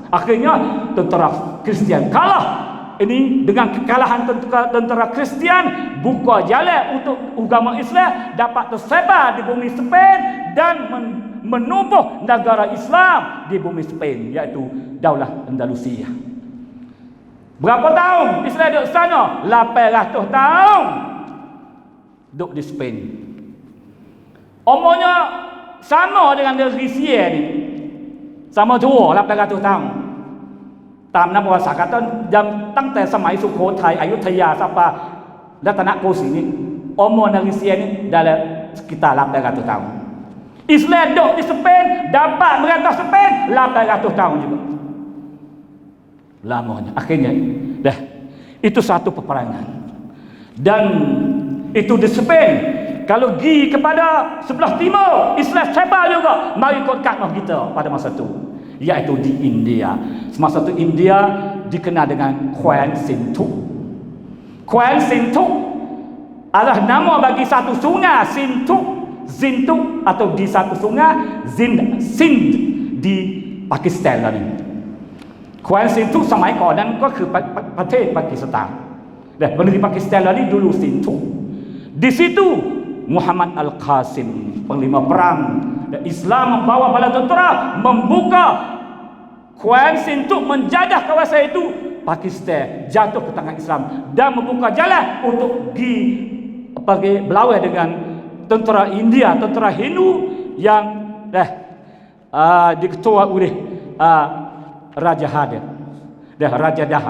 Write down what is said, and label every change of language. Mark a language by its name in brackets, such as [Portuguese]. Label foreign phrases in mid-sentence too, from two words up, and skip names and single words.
[Malay] Akhirnya tentera Kristian kalah. Ini dengan kekalahan tentera Kristian buka jalan untuk agama Islam dapat tersebar di bumi Spain dan menubuh negara Islam di bumi Spain, iaitu Daulah Andalusia. Berapa tahun Islam duduk sana? 800 tahun duduk di Spain. Umurnya sama dengan negeri Sia ni, sama tua 800 tahun. [Thai] ตามนักประวัติศาสตร์ก็ยังตั้งแต่สมัยสุโขทัยอยุธยาสปารัตนโกสินทร์ [Malay] Umur negeri Sia ni dalam sekitar 800 tahun. Islam duduk di Spain, dapat merantau Spain 800 tahun juga. Lamanya. Akhirnya, dah. Itu satu peperangan. Dan itu di Spain. Kalau pergi kepada sebelah timur, Islam sebar juga. Mari ikut katmah kita pada masa itu. Iaitu di India. Semasa itu India dikenal dengan Kuan Sintuk. Kuan Sintuk adalah nama bagi satu sungai Sintuk atau di satu sungai Sind di Pakistan tadi. Kuan Sintuk [Thai] สมัยก่อนนั้นก็คือประเทศปากีสถาน [Malay] Dan negeri Pakistan tadi dulu Sintuk. Di situ Muhammad Al-Qasim, panglima perang dan Islam membawa bala tentera membuka Kuan Sintuk, menjajah kawasan itu. Pakistan jatuh ke tangan Islam dan membuka jalan untuk pergi berlawan dengan tentera India, tentera Hindu yang diketua oleh Raja Hadir dan Raja Dahar.